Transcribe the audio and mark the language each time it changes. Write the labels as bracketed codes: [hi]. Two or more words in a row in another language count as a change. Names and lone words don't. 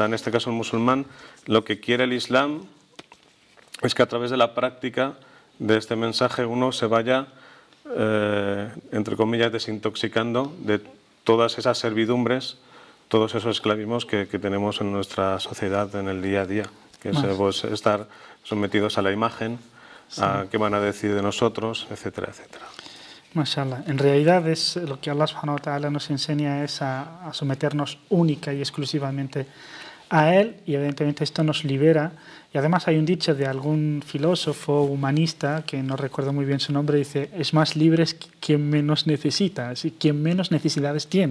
[es] En este caso, el musulmán, lo que quiere el Islam es que a través de la práctica de este mensaje uno se vaya, entre comillas, desintoxicando de todas esas servidumbres, todos esos esclavismos que tenemos en nuestra sociedad en el día a día, que es pues, estar sometidos a la imagen, sí, a qué van a decir de nosotros, etcétera, etcétera. Mashallah. En realidad es lo que Allah [ar] سبحانه وتعالى [es] nos enseña es a someternos única y exclusivamente a Él, y evidentemente esto nos libera. Y además hay un dicho de algún filósofo humanista, que no recuerdo muy bien su nombre, dice: es más libre quien menos necesita, así, quien menos necesidades tiene.